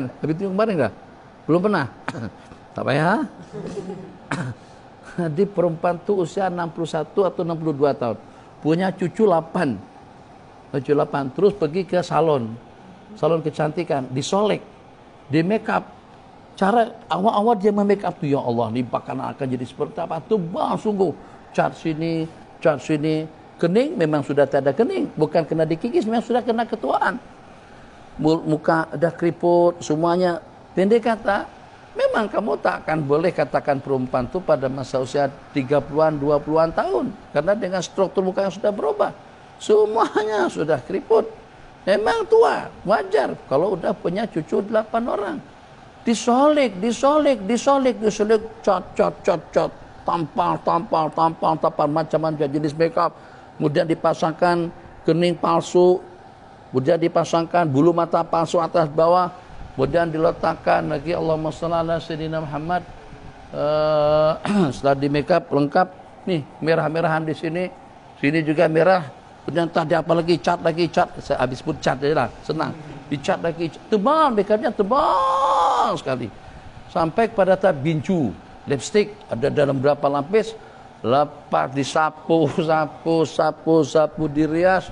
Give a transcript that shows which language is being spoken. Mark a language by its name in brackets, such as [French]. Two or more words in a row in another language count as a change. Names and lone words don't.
[Malay] Habis itu kemarin enggak? Belum pernah. Tak payah. Di perempuan tu usia 61 atau 62 tahun. Punya cucu 8. Terus pergi ke salon kecantikan, disolek, di make up. Cara awal-awal dia make up tu, [Arabic] يا الله, [Malay] ni bakalan akan jadi seperti apa? Tebal sungguh. Cat sini, kening memang sudah tak ada kening, bukan kena dikikis, memang sudah kena ketuaan. Muka dah keriput, semuanya. Pendek kata, memang kamu tak akan boleh katakan perempuan tu pada masa usia 30-an, 20-an tahun, karena dengan struktur muka yang sudah berubah. Semuanya sudah keriput. Memang tua, wajar kalau udah punya cucu 8 orang. Disolek, cat, tampal, macam-macam jenis makeup. Kemudian dipasangkan kening palsu, kemudian dipasangkan bulu mata palsu atas bawah, kemudian diletakkan lagi [Arabic] اللهم صل على سيدنا محمد. [Malay] Setelah di makeup lengkap, nih merah-merahan di sini juga merah. Kemudian tadi apa lagi, cat. Saya habis pun cat aja lah, senang. Dicat lagi, tebal, makeupnya tebal sekali. Sampai kepada tahap bincu, lipstick ada dalam berapa lapis, lepas disapu, dirias.